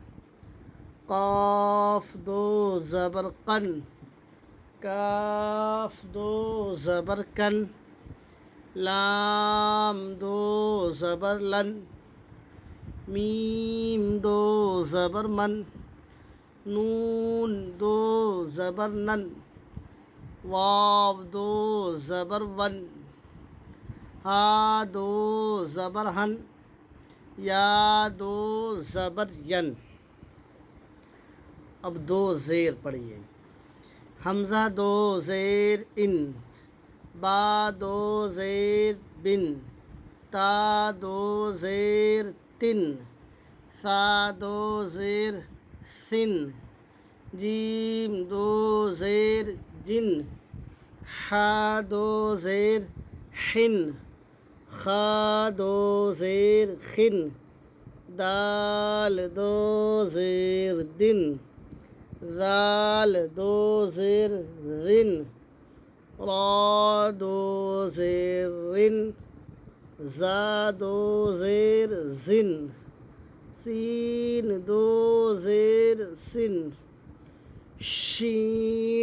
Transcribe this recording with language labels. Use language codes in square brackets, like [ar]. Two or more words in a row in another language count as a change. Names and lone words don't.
[ur] قاف 2 زبر قن، کاف 2 زبر کن، لام 2 زبر لن، میم 2 زبر من، نون 2 زبر نن، واو 2 زبر ون، ہا 2 زبر ہن، یا 2 زبر ین۔ اب 2 زیر پڑھیے۔ حمزہ 2 زیر ان، با 2 زیر بن، تا 2 زیر تن، ثا 2 زیر سن، جیم 2 زیر جن، حا 2 زیر حن، خا 2 زیر خن، دال 2 زیر دن، ذال 2 زیر غن، را 2 زیر رن، زا 2 زیر زن، سین 2 زیر سن، شین